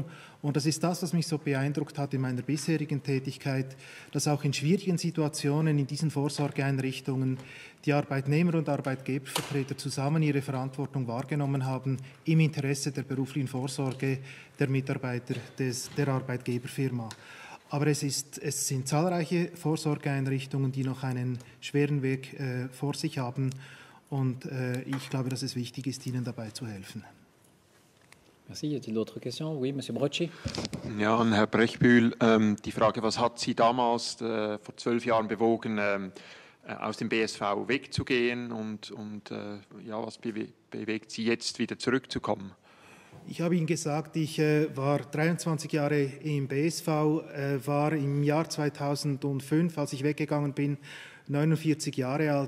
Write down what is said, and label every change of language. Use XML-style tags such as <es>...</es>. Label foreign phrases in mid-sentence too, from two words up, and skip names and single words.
<de>Und das ist das, was mich so beeindruckt hat in meiner bisherigen Tätigkeit, dass auch in schwierigen Situationen in diesen Vorsorgeeinrichtungen die Arbeitnehmer und Arbeitgebervertreter zusammen ihre Verantwortung wahrgenommen haben im Interesse der beruflichen Vorsorge der Mitarbeiter der Arbeitgeberfirma. Aber es sind zahlreiche Vorsorgeeinrichtungen, die noch einen schweren Weg vor sich haben. Und ich glaube, dass es wichtig ist, ihnen dabei zu helfen.</de> <fr>Merci. Y a-t-il d'autres questions? Oui, Monsieur Brocci.</fr> <de>Ja, an Herr Brechbühl, die Frage, was hat Sie damals vor 12 Jahren bewogen, aus dem BSV wegzugehen und ja, was bewegt Sie jetzt wieder zurückzukommen? Ich habe Ihnen gesagt, ich war 23 Jahre im BSV, war im Jahr 2005, als ich weggegangen bin, 49 Jahre alt.</de>